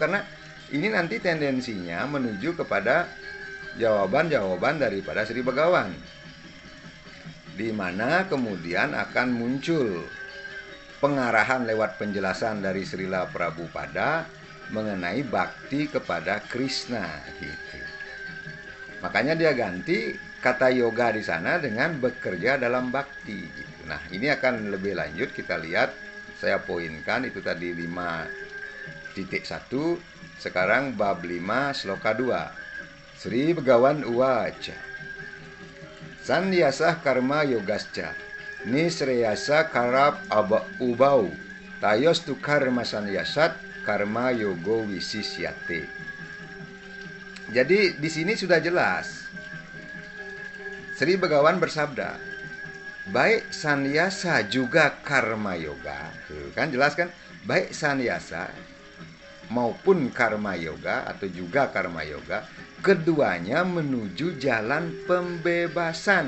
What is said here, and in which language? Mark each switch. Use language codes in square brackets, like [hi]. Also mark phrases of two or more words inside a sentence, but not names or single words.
[id] Karena ini nanti tendensinya menuju kepada jawaban-jawaban daripada Sri Begawan, di mana kemudian akan muncul pengarahan lewat penjelasan dari Srila Prabhupada mengenai bakti kepada Krishna gitu. Makanya dia ganti kata yoga di sana dengan bekerja dalam bakti gitu. Nah, ini akan lebih lanjut kita lihat. Saya poinkan itu tadi 5.1, sekarang bab 5 sloka 2. [sa] Sri Begawan uwaca. Sannyasah karma yogasca. Nisreyasa karap ubau. Tayos tu karma sannyasat karma yogo wisisyate. [id] Jadi di sini sudah jelas. Sri Begawan bersabda, baik sannyasa juga [sa] karma yoga. [id] Tuh, kan jelas kan? Baik sannyasa maupun [sa] karma yoga [id] atau juga [sa] karma yoga, [id] keduanya menuju jalan pembebasan.